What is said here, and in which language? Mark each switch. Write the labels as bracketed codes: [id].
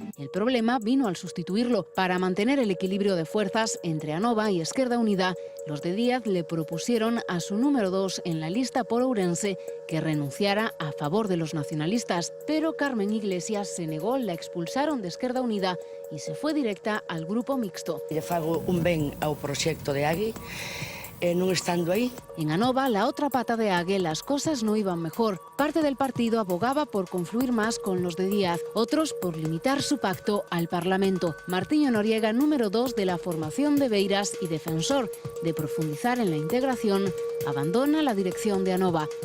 [es] El problema vino al sustituirlo. Para mantener el equilibrio de fuerzas entre Anova y Esquerda Unida, los de Díaz le propusieron a su número 2 en la lista por Ourense que renunciara a favor de los nacionalistas. Pero Carmen Iglesias se negó, la expulsaron de Esquerda Unida y se fue directa al grupo mixto. [gl] Le fago un ben ao proxecto de AGE, non estando ahí. [es] En Anova, la otra pata de AGE, las cosas no iban mejor. Parte del partido abogaba por confluir más con los de Díaz, otros por limitar su pacto al Parlamento. Martiño Noriega, número 2 de la formación de Beiras y defensor de profundizar en la integración, abandona la dirección de Anova.